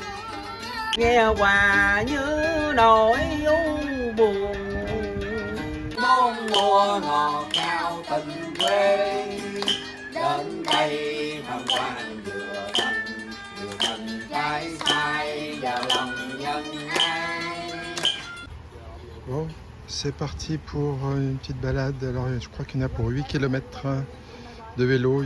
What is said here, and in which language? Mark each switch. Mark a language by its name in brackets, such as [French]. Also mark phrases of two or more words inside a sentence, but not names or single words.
[Vietnamese] Nghe hòa như nỗi u buồn, mong mùa ngọt ngào tình quê. Đến đây tham quan vừa thành trái sai vào lòng nhân ai. [French] Bon, c'est parti pour une petite balade. Alors, je crois qu'il y en a pour 8 km de vélo.